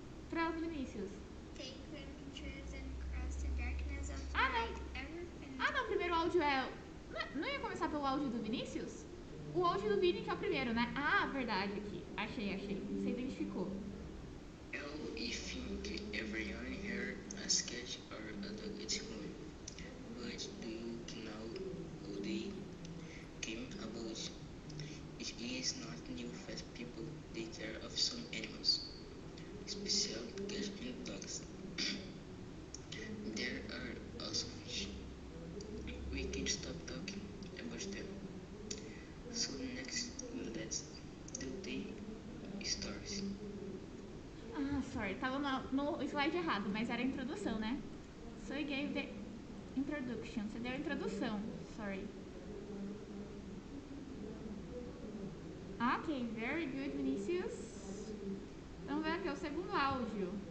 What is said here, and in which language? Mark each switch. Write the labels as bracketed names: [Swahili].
[Portuguese] Pronto, Vinícius. [English] Take pictures and cross the darkness of [Portuguese] Ah, não. [English] night. Everything. [Portuguese] Ah, não, primeiro o áudio é... Não ia começar pelo áudio do Vinícius? O áudio do Vini que é o primeiro, né? Ah, verdade, aqui. Achei. Você identificou. [English] I think everyone here has cat or a dog at home, but do you know how they came about? It is not new that people take care of some animals, especially cats and dogs. There are also fish. We can't stop talking about them. So next, let's do the stories. [Portuguese] Ah, sorry, tava no slide errado, mas era a introdução, né? [English] So you gave the introduction. [Portuguese] Você deu a introdução, sorry. [English] Ok, very good, [Portuguese] Vinícius. Vamos ver aqui o segundo áudio.